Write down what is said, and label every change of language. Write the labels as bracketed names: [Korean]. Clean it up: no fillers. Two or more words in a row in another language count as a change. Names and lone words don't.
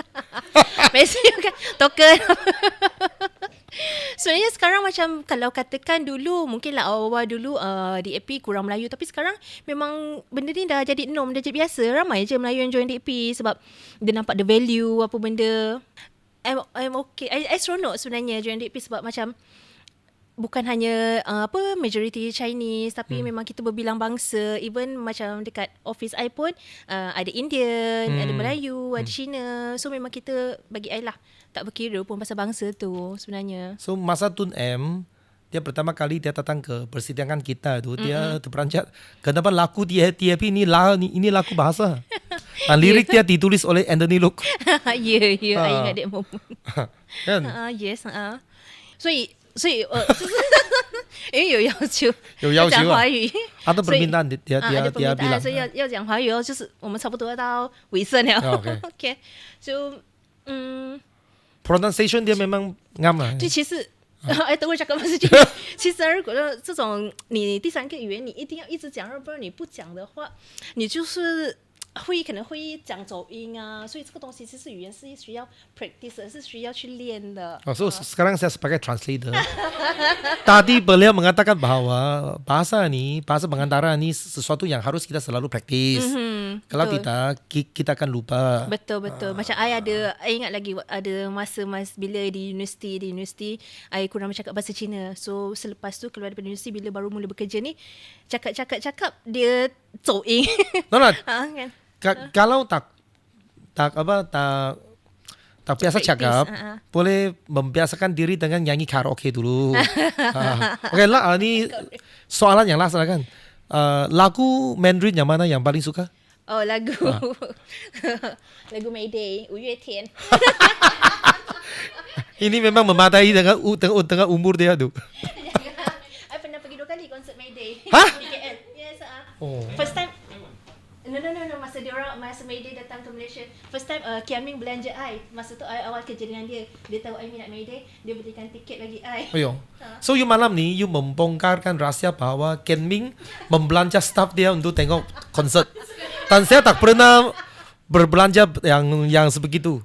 [Malay] Biasanya kan token. Sebenarnya sekarang macam kalau katakan dulu mungkinlah awal-awal dulu DAP kurang Melayu, tapi sekarang memang benda ni dah jadi norm, dah jadi biasa. Ramai je Melayu yang join DAP sebab dia nampak [English] the value [Malay] apa benda. [English] I'm okay. [Malay] I seronok sebenarnya join DAP sebab macam bukan hanya [English] majority Chinese, [Malay] tapi memang kita berbilang bangsa. Even macam dekat office I pun ada Indian, ada Melayu, ada Cina. So memang kita bagi I lah tak berkira pun pasal bangsa tu sebenarnya. So masa Tun M, dia pertama kali dia datang ke persidangan kita tu, dia terperanjat kenapa lagu DAP ni lagu bahasa. Dan lirik dia ditulis oleh Anthony Look. Ya, I ingat [English] that moment. [Malay] Kan? [English] Yes. [Chinese] 所以因为有要求，有要求啊要讲华语， [Malay] Ada [Chinese] 所以 [Malay] permintaan dia ada dia bilang. [Chinese] permintaan，所以要讲华语哦，就是我们差不多到尾声了。 [English] OK [Chinese] OK，就 [Malay] pronunciation dia memang ngam lah. [Chinese] 就其实。等我讲个不是，其实如果这种你第三个语言你一定要一直讲，要不然你不讲的话，你就是可能会讲走音啊，所以这个东西其实语言是需要 practice， 是需要去练的。 [Malay] So sekarang saya sebagai translator. Tadi beliau mengatakan bahwa bahasa pengantara ni sesuatu yang harus kita selalu praktis. Kalau kita akan lupa. Betul. Macam I ingat lagi ada masa bila di universiti I kurang bercakap bahasa Cina. So selepas tu keluar daripada universiti, bila baru mula bekerja ni, cakap dia 走音。 [English] No, [Malay] kan? kalau tak biasa cakap, boleh membiasakan diri dengan nyanyi karaoke dulu. Okey lah, ni soalan yang last lah kan. Lagu Mandarin yang mana yang paling suka? Oh, lagu Mayday, 五月天。 Ini memang memadai dengan umur dia tu. I pernah pergi 2 kali konsert Mayday. Hah? Di KL. [English] Yes, Oh. First time. No. [Malay] Masa Mayday datang ke Malaysia. [English] First time [Malay] Kian Ming belanja I. Masa tu I awal kerja dengan dia. Dia tahu I minat Mayday, dia belikan tiket bagi I. Ayo. So you malam ni you membongkarkan rahsia bahwa Ken Ming membelanja staff dia untuk tengok konsert. Dan saya tak pernah berbelanja yang sebegitu.